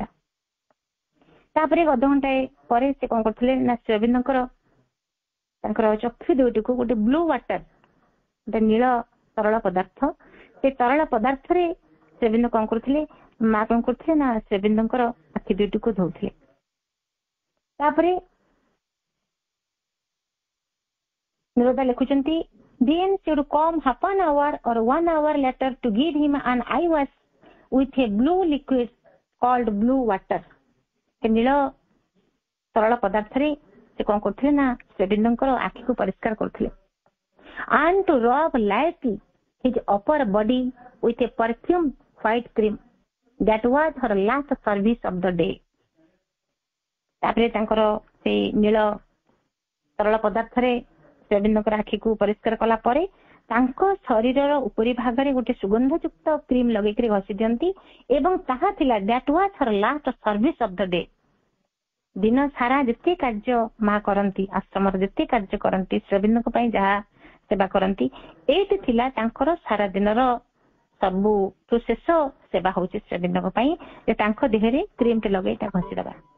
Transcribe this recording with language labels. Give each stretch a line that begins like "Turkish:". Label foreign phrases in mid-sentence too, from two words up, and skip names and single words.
Odia: ତାପରେ ଅଧଘଣ୍ଟାଏ ପରେ ସେ କଣ କରୁଥିଲେ ନା ଶ୍ରୀଅରବିନ୍ଦଙ୍କର ତାଙ୍କର ଚକ୍ଷୁ ଦୁଇଟିକୁ ଗୋଟେ
English: blue water,
Odia: ଗୋଟେ ନୀଳ ତରଳ ପଦାର୍ଥ, ସେ ତରଳ ପଦାର୍ଥରେ ଶ୍ରୀଅରବିନ୍ଦ କଣ କରୁଥିଲେ, ମା କଣ କରୁଥିଲେ ନା ଶ୍ରୀଅରବିନ୍ଦଙ୍କର ଆଖି ଦୁଇଟିକୁ ଧୋଉଥିଲେ। ତାପରେ ନିରୋଧା ଲେଖୁଛନ୍ତି,
English: then she would come half an hour or 1 hour later to give him an eye wash with a blue liquid called blue water।
Odia: ନୀଳ ତରଳ ପଦାର୍ଥରେ ସେ କଣ କରୁଥିଲେ ନା ଶ୍ରୀଅରବିନ୍ଦଙ୍କର ଆଖିକୁ ପରିଷ୍କାର କରୁଥିଲେ।
English: and to rub lightly his upper body with a perfumed white cream that was her last service of the day।
Odia: ତାପରେ ତାଙ୍କର ସେଇ ନୀଳ ତରଳ ପଦାର୍ଥରେ ଶ୍ରୀଅରବିନ୍ଦଙ୍କର ଆଖିକୁ ପରିଷ୍କାର କଲା ପରେ ତାଙ୍କ ଶରୀରର ଉପରି ଭାଗରେ ଗୋଟେ ସୁଗନ୍ଧଯୁକ୍ତ କ୍ରିମ ଲଗେଇକି ଘଷି ଦିଅନ୍ତି ଏବଂ ତାହା ଥିଲା
English: that was her last service of the day।
Odia: ଦିନ ସାରା ଯେତେ କାର୍ଯ୍ୟ ମା କରନ୍ତି, ଆଶ୍ରମର ଯେତେ କାର୍ଯ୍ୟ କରନ୍ତି, ଶ୍ରୀଅରବିନ୍ଦଙ୍କ ପାଇଁ ଯାହା ସେବା କରନ୍ତି, ଏଇଟି ଥିଲା ତାଙ୍କର ସାରା ଦିନର ସବୁଠୁ ଶେଷ ସେବା ହଉଛି ଶ୍ରୀଅରବିନ୍ଦଙ୍କ ପାଇଁ, ଯେ ତାଙ୍କ ଦେହରେ କ୍ରିମଟେ ଲଗେଇ ତା ଘଷିଦେବା।